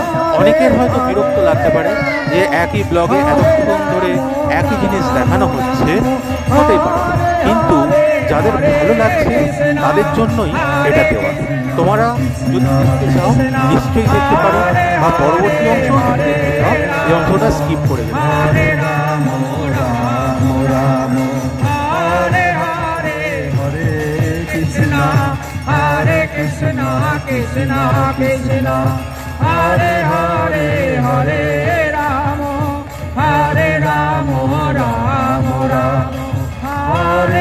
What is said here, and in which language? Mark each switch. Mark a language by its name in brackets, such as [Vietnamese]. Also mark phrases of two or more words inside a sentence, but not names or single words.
[Bangla] অনেকের হয়তো বিরক্ত লাগতে পারে যে একই ব্লগে এতক্ষণ ধরে একই জিনিস দেখানো হচ্ছে, হতেই পারে, কিন্তু যাদের ভালো লাগছে তাদের জন্যই এটা দেওয়া। তোমরা যদি দেখতে চাও নিশ্চয়ই দেখতে পারো, বা পরবর্তী অংশ দেখতে চাও এই অংশটা স্কিপ করে দেবে। Krishna Krishna Krishna Hare Hare Hare Rama Hare Rama Rama Rama Hare